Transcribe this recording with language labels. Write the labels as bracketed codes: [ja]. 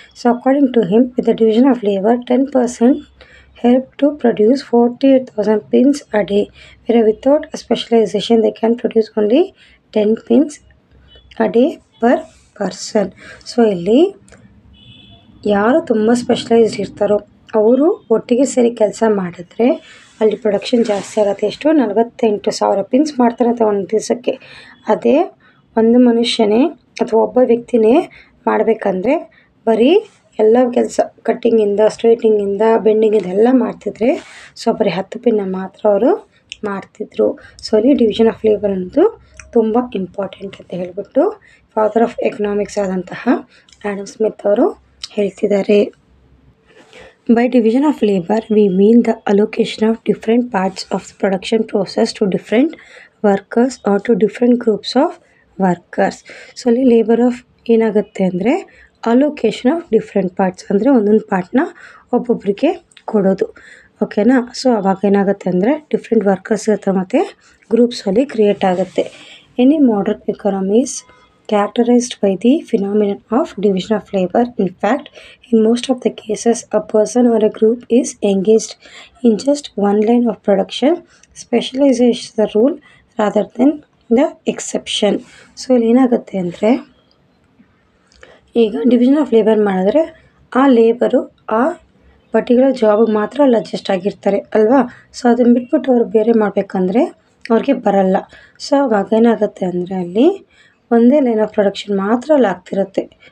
[en] So according to him with the division of labour 10% help to produce 48,000 pins a day, where without a specialization they can produce only 10 pins a day per person. [kn] So ಇಲ್ಲಿ ಯಾರು ತುಂಬ specialised ಇರ್ತಾರೋ ಅವರು ಒಟ್ಟಿಗೆ ಸೇರಿ ಕೆಲಸ ಮಾಡಿದ್ರೆ ಅಲ್ಲಿ ಪ್ರೊಡಕ್ಷನ್ ಜಾಸ್ತಿ ಆಗುತ್ತೆ. ಎಷ್ಟು? 48,000 ಪಿನ್ಸ್ ಮಾಡ್ತಾರೆ ಅಂತ ಒಂದು ದಿವಸಕ್ಕೆ. ಅದೇ ಒಂದು ಮನುಷ್ಯನೇ ಅಥವಾ ಒಬ್ಬ ವ್ಯಕ್ತಿನೇ ಮಾಡಬೇಕಂದ್ರೆ ಬರೀ ಎಲ್ಲ ಕೆಲಸ ಕಟ್ಟಿಂಗಿಂದ ಸ್ಟ್ರೈಟಿಂಗಿಂದ ಬೆಂಡಿಂಗಿಂದ ಎಲ್ಲ ಮಾಡ್ತಿದ್ರೆ ಸೊ ಬರೀ 10 ಪಿನ್ನ ಮಾತ್ರ ಅವರು ಮಾಡ್ತಿದ್ರು. ಸೊ ಅಲ್ಲಿ ಡಿವಿಷನ್ ಆಫ್ ಲೇಬರ್ ಅನ್ನೋದು ತುಂಬ ಇಂಪಾರ್ಟೆಂಟ್ ಅಂತ ಹೇಳಿಬಿಟ್ಟು ಫಾದರ್ ಆಫ್ ಎಕನಾಮಿಕ್ಸ್ ಆದಂತಹ ಆ್ಯಡಮ್ ಸ್ಮಿತ್ ಅವರು ಹೇಳ್ತಿದ್ದಾರೆ. [en] By division of labor, we mean the allocation of different parts of the production process to different workers or to different groups of workers. [kn] So ಅಲ್ಲಿ labour of ಏನಾಗುತ್ತೆ ಅಂದರೆ [en] allocation of different parts, [kn] ಅಂದರೆ ಒಂದೊಂದು ಪಾರ್ಟ್ನ ಒಬ್ಬೊಬ್ಬರಿಗೆ ಕೊಡೋದು, ಓಕೆನಾ. So ಅವಾಗ ಏನಾಗುತ್ತೆ ಅಂದರೆ ಡಿಫ್ರೆಂಟ್ ವರ್ಕರ್ಸ್ ಇರ್ತಾರೆ ಮತ್ತು ಗ್ರೂಪ್ಸಲ್ಲಿ ಕ್ರಿಯೇಟ್ ಆಗುತ್ತೆ. [en] Any modern economies characterized by the phenomenon of division of labor. In fact, in most of the cases, a person or a group is engaged in just one line of production. Specialization is the rule rather than the exception. [kn] So ಇಲ್ಲಿ ಏನಾಗುತ್ತೆ ಅಂದರೆ ಈಗ division of labour ಮಾಡಿದ್ರೆ ಆ labour ಆ particular ಜಾಬಿಗೆ ಮಾತ್ರ ಅಲ್ಲಿ adjust ಆಗಿರ್ತಾರೆ ಅಲ್ವಾ. ಸೊ ಅದನ್ನು ಬಿಟ್ಬಿಟ್ಟು ಅವ್ರು ಬೇರೆ ಮಾಡಬೇಕಂದ್ರೆ ಅವ್ರಿಗೆ ಬರಲ್ಲ. ಸೊ ಅವಾಗ ಏನಾಗುತ್ತೆ ಅಂದರೆ ಅಲ್ಲಿ ಒಂದೇ ಲೈನ್ ಆಫ್ ಪ್ರೊಡಕ್ಷನ್ ಮಾತ್ರ ಅಲ್ಲಿ ಆಗ್ತಿರುತ್ತೆ.